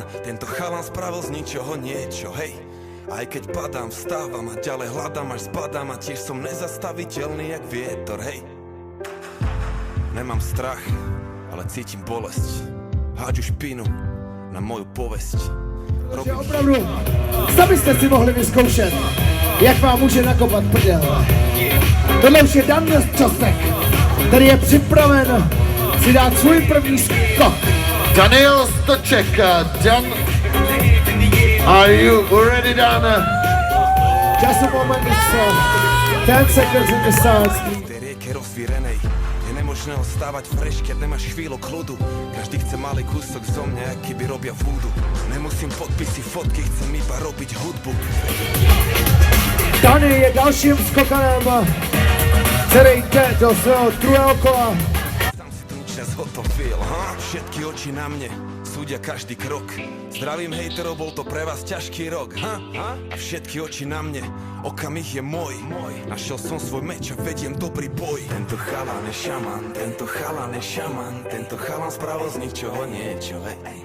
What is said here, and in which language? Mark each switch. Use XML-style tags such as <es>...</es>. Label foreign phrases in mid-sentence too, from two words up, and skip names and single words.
<sk>Tento chalan spravil z ničoho niečo, hej. Aj keď padám, vstávam a ďalej hľadám, až zbadám. A tiež som nezastaviteľný jak vietor, hej. Nemám strach, ale cítim bolesť. Hádžu špinu na moju povesť.</sk> <cs>Takže opravdu, sami jste si mohli vyzkoušet, jak vám může nakopat prdel. Tohle už je Dan Čostek, který je připraven si dát svůj první skok. Daniel Stoček,</cs> <en>Dan, are you ready, Dan? Just a moment, it's 10 seconds in the start.</en> <sk>Tej rieke rozvírenej je nemožné ostávať fresh, keď nemáš chvíľu kľudu. Každý chce malý kúsok zo mňa, aký by robia vúdu. Nemusím podpisy, fotky, chcem iba robiť hudbu.</sk> <cs>Dany je dalším skokanem, který jde do svého druhého kola.</cs> <sk>Sám si to nič nezhotovil, ha? Všetky oči na mne, súdia každý krok. Zdravím hejterov, bol to pre vás ťažký rok, ha? A všetky oči na mne, okamih je môj. Našiel som svoj meč a vediem dobrý boj. Tento chalan je šaman, tento chalan je šaman. Tento chalan spravil z ničoho niečo, hej.</sk>